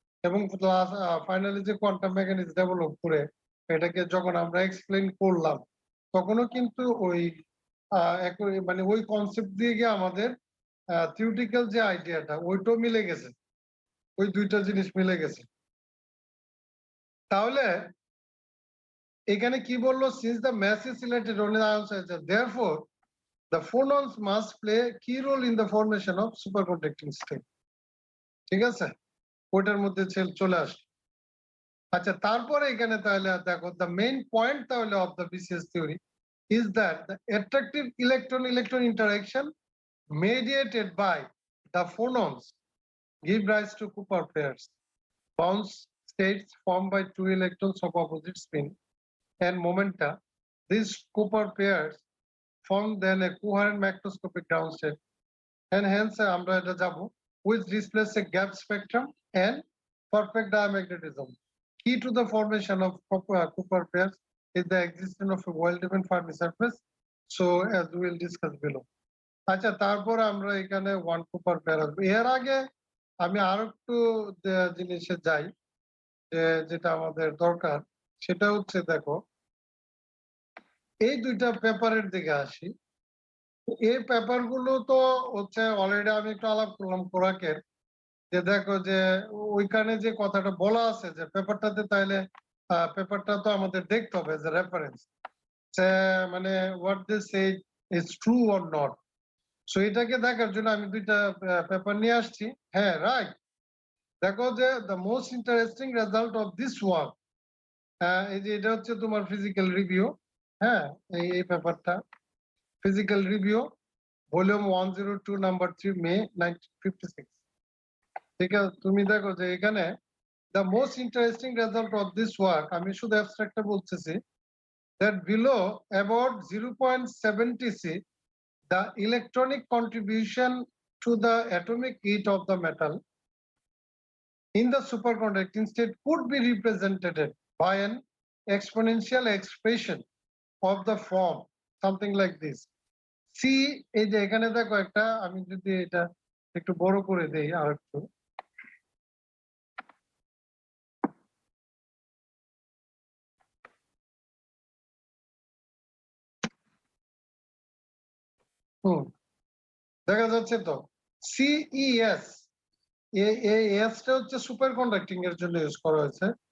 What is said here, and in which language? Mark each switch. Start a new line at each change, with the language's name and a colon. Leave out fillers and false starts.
Bangla: এবং ফাইনালি যে quantum mechanics develop করে এটাকে যখন আমরা এক্সপ্লেইন করলাম, তখনও কিন্তু ওই মানে ওই কনসেপ্ট দিয়ে গিয়ে আমাদের থিওরিটিক্যাল যে আইডিয়াটা ওইটাও মিলে গেছে, ওই দুইটা জিনিস মিলে গেছে। তাহলে এখানে কি বললো,
English: since the mass is related only the ions are therefore the phonons must play a key role in the formation of superconducting state,
Bangla: ঠিক আছে, ওইটার মধ্যে চলে আসে। আচ্ছা তারপরে এখানে তাহলে দেখো
English: the main point
Bangla: তাহলে
English: of the BCS theory is that the attractive electron electron interaction mediated by the phonons give rise to Cooper pairs, bound states formed by two electrons of opposite spin and momenta. These Cooper pairs form then a coherent macroscopic ground state, and hence
Bangla: আমরা এটা যাবো
English: which displays a gap spectrum and perfect diamagnetism. Key to the formation of Cooper pairs is the existence of a well-defined Fermi surface, so as we will discuss below.
Bangla: আচ্ছা তারপরে আমরা এখানে one Cooper pair আসবো। এর আগে আমি আরো একটু জিনিসে যাই, যেটা আমাদের দরকার সেটা হচ্ছে দেখো এই দুইটা পেপারের দিকে আসি। এই পেপার গুলো তো হচ্ছে অলরেডি আমি একটু আলাপ করলাম কোরাকের, যে দেখো যে ওইখানে যে কথাটা বলা আছে যে পেপারটাতে, তাইলে পেপারটা তো আমাদের দেখতে হবে যে রেফারেন্স, মানে
English: What they say is true or not.
Bangla: So এটাকে দেখার জন্য আমি দুইটা পেপার নিয়ে আসছি। হ্যাঁ রাইট, দেখো যে
English: the most interesting result of this work,
Bangla: এই যে এটা হচ্ছে তোমার ফিজিক্যাল রিভিউ, হ্যাঁ এই পেপারটা ফিজিক্যাল রিভিউ ভলিউম 102 নাম্বার 3 মে 1956, ঠিক আছে। তুমি দেখো যে এখানে
English: the most interesting result of this work,
Bangla: আমি শুধু অ্যাবস্ট্রাক্টটা বলতেছি,
English: that below about 0.70 the electronic contribution to the atomic heat of the metal in the superconducting state could be represented by an exponential expression of the form something like this.
Bangla: See এই যে এখানে দেখো একটা, আমি যদি এটা একটু বড় করে দেই আরেকটু, দেখা যাচ্ছে তো CES, এই এসটা হচ্ছে সুপার কন্ডাক্টিং এর জন্য ইউজ করা হয়েছে।